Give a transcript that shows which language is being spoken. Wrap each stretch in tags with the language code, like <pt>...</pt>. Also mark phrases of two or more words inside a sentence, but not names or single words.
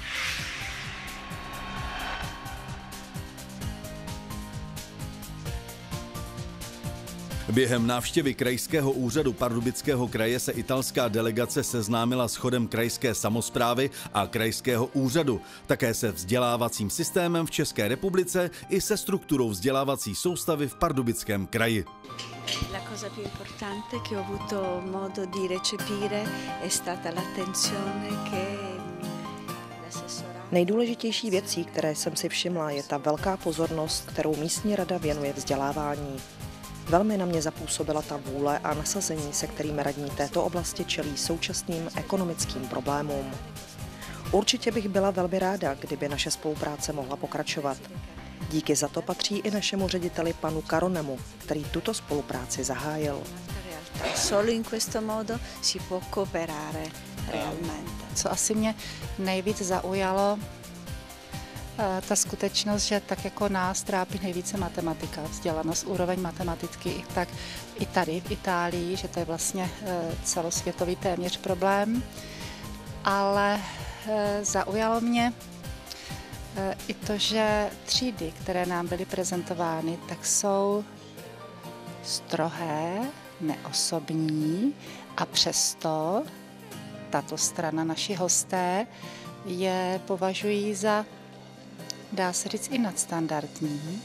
<cs>Během návštěvy krajského úřadu Pardubického kraje se italská delegace seznámila s chodem krajské samosprávy a krajského úřadu, také se vzdělávacím systémem v České republice i se strukturou vzdělávací soustavy v Pardubickém kraji.</cs> <it>La cosa più importante che ho avuto modo di recepire è stata l'attenzione che</it> <cs>Nejdůležitější věcí, které jsem si všimla, je ta velká pozornost, kterou místní rada věnuje vzdělávání. Velmi na mě zapůsobila ta vůle a nasazení, se kterými radní této oblasti čelí současným ekonomickým problémům. Určitě bych byla velmi ráda, kdyby naše spolupráce mohla pokračovat. Díky za to patří i našemu řediteli panu Caronemu, který tuto spolupráci zahájil.</cs> <it>Solo in questo modo si può cooperare realmente.</it> <cs>Co asi mě nejvíc zaujalo, ta skutečnost, že tak jako nás trápí nejvíce matematika, vzdělanost, úroveň matematiky, tak i tady v Itálii, že to je vlastně celosvětový téměř problém. Ale zaujalo mě i to, že třídy, které nám byly prezentovány, tak jsou strohé, neosobní a přesto tato strana, naši hosté, je považují za, dá se říct, i nadstandardní.</cs>